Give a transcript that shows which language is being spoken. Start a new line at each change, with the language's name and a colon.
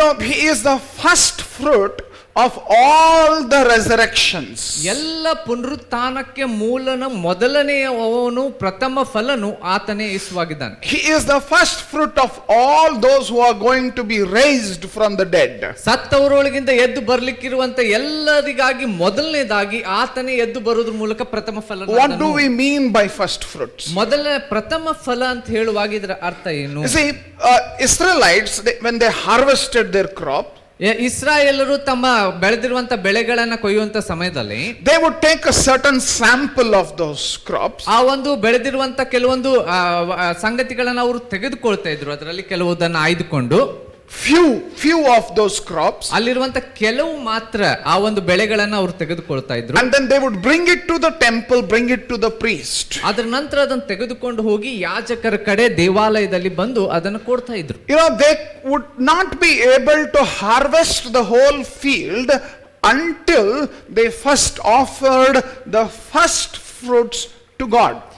English: He is the first fruit of all the resurrections.
Kannada: ಎಲ್ಲ ಪುನರುತ್ಥಾನಕ್ಕೆ ಮೂಲನ ಮೊದಲನೆಯವನು ಪ್ರಥಮ ಫಲನು ಆತನೇ ಯೇಸುವಾಗಿದ್ದಾನೆ.
English: He is the first fruit of all those who are going to be raised from the dead.
Kannada: ಸತ್ತವರೊಳಗಿಂದ ಎದ್ದು ಬರ್ಲಿಕ್ಕಿರುವಂತ ಎಲ್ಲರಿಗಾಗಿ ಮೊದಲನೇದಾಗಿ ಆತನೇ ಎದ್ದು ಬರುವುದ್ರ ಮೂಲಕ ಪ್ರಥಮ ಫಲ.
English: What do we mean by first fruits?
Kannada: ಮೊದಲ ಪ್ರಥಮ ಫಲ ಅಂತ ಹೇಳುವಾಗ ಇದರ ಅರ್ಥ ಏನು?
English: You see, Israelites, when they harvested their crop,
Kannada: ಇಸ್ರಾಯೇಲರು ತಮ್ಮ ಬೆಳೆದಿರುವಂತ ಬೆಳೆಗಳನ್ನ ಕೊಯ್ಯುವಂತ ಸಮಯದಲ್ಲಿ
English: they would take a certain sample of those crops.
Kannada: ಆ ಒಂದು ಬೆಳೆದಿರುವಂತ ಕೆಲವೊಂದು ಸಂಗತಿಗಳನ್ನ ಅವರು ತೆಗೆದುಕೊಳ್ತಾ ಇದ್ರು. ಅದರಲ್ಲಿ ಕೆಲವುದನ್ನ ಆಯ್ದುಕೊಂಡು
English: few of those crops,
Kannada: ಅಲ್ಲಿರುವಂತ ಕೆಲವು ಮಾತ್ರ ಆ ಒಂದು ಬೆಳೆಗಳನ್ನ ಅವರು ತೆಗೆದುಕೊಳ್ತಾ ಇದ್ರು.
English: and then they would bring it to the temple, bring it to the priest.
Kannada: ಅದರ ನಂತರ ಅದನ್ನು ತೆಗೆದುಕೊಂಡು ಹೋಗಿ ಯಾಜಕರ ಕಡೆ ದೇವಾಲಯದಲ್ಲಿ ಬಂದು ಅದನ್ನು ಕೊಡ್ತಾ ಇದ್ರು.
English: They would not be able to harvest the whole field until they first offered the first fruits to God.